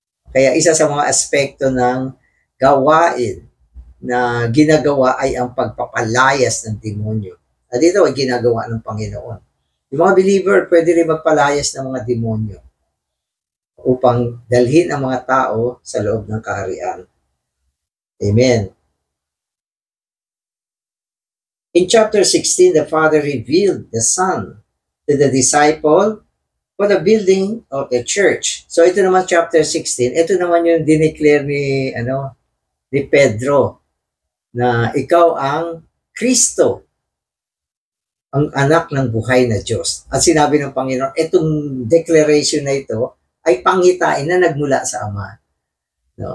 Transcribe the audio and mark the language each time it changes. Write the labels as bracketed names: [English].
[Filipino] Kaya isa sa mga aspekto ng gawain na ginagawa ay ang pagpapalayas ng demonyo. At ito ay ginagawa ng Panginoon. Yung mga believer pwede rin magpalayas ng mga demonyo upang dalhin ang mga tao sa loob ng kaharian. Amen. [English] In chapter 16, the Father revealed the Son to the disciple for the building of the church. [Filipino] So ito naman chapter 16, ito naman yung dineclare ni Pedro na ikaw ang Kristo, ang anak ng buhay na Diyos. At sinabi ng Panginoon, itong declaration na ito ay pangitain na nagmula sa Ama. No?